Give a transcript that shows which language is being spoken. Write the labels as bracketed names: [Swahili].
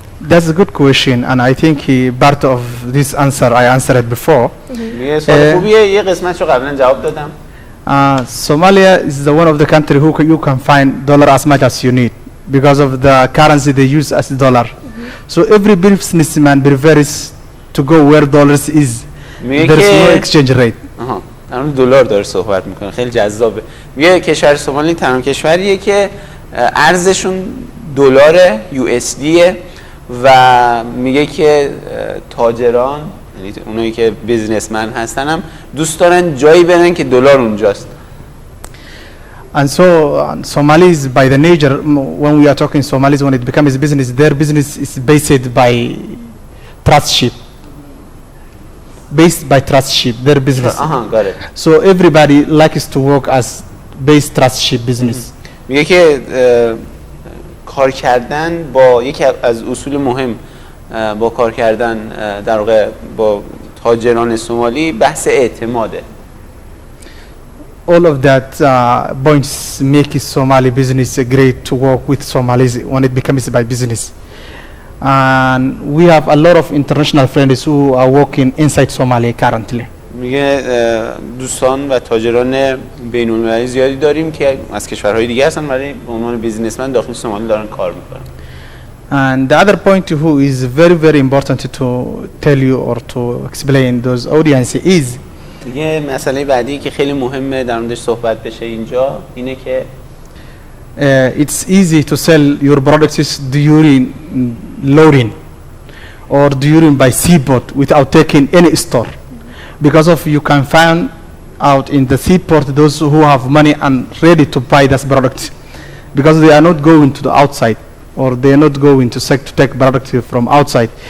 [English] That's a good question, and I think part of this answer I answered before. [Persian] یه سوال خوبیه، یه قسمتش رو قبلا جواب دادم. [English] Somalia is the one of the country who you can find dollar as much as you need because of the currency they use as dollar. So every businessman prefers to go where dollars is. There's no exchange rate. [Persian] الان دلار داره صحبت میکنه، خیلی جذابه. میگه کشور سومالی تنها کشوریه که ارزشون دلار USD و میگه که تاجران، یعنی اونایی که بیزنسمن هستن هم دوست دارن جایی برن که دلار اونجاست. [English] And so Somalis by the nature, when we are talking Somalis, when it becomes business, their business is based by trustship. Based by trustship, their business. Got it. So everybody likes to work as based trustship business. [Persian] میگه که کار کردن با یکی از اصول مهم با کار کردن در واقع با تاجران سومالی بحث اعتماده. [English] All of that points make Somali business great to work with Somalis when it becomes by business. And we have a lot of international friends who are working inside Somalia currently. [Persian] میگه دوستان و تاجران بین‌المللی زیادی داریم که از کشورهای دیگه هستن ولی به عنوان بیزینسمن داخل سومالی دارن کار میکنن. [English] And the other point who is very important to tell you or to explain those audience is [Persian] دیگه مسئله بعدی که خیلی مهمه در موردش صحبت بشه اینجا اینه که [English] it's easy to sell your products during loading or during by seaport without taking any store, because of you can find out in the seaport those who have money and ready to buy this product, because they are not going to the outside or they are not going to take product from outside.